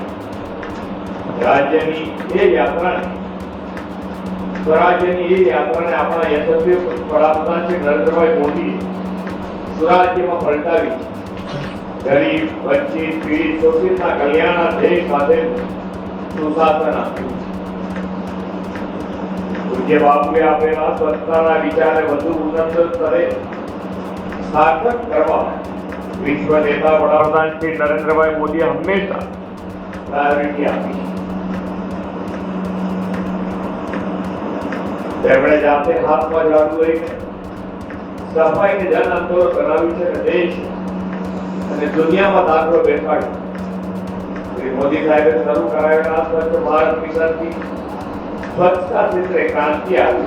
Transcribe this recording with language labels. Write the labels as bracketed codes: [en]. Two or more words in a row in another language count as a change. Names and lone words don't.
[gu] રાજ્યની એ યાત્રા સ્વરાજ્યની એ યાત્રા ને આપણા યશસ્વી વડાપ્રધાન શ્રી નરેન્દ્રભાઈ મોદી સ્વરાજ્ય માં પલટાવી। ગરીબ, વંચિત, પીડિત, શોષિત કલ્યાણ દેશ સાથે સુશાસન આપ્યું। પૂજ્ય બાપુએ આપેલા સ્વચ્છતાના વિચારે વધુ ઉન્નત સ્તરે સાર્થક કરવા વિશ્વ નેતા વડાપ્રધાન શ્રી નરેન્દ્રભાઈ મોદી હંમેશા પ્રાયોરિટી આપી। તેમણે જાતે હાથમાં ઝાડુ લઈને સફાઈને જન આંદોલન બનાવ્યું છે અને દેશ અને દુનિયામાં દાખલો બેસાડ્યો. શ્રી મોદી સાહેબે શરૂ કરાવેલા સ્વચ્છ ભારત મિશનથી સ્વચ્છતા ક્ષેત્રે ક્રાંતિ આવી.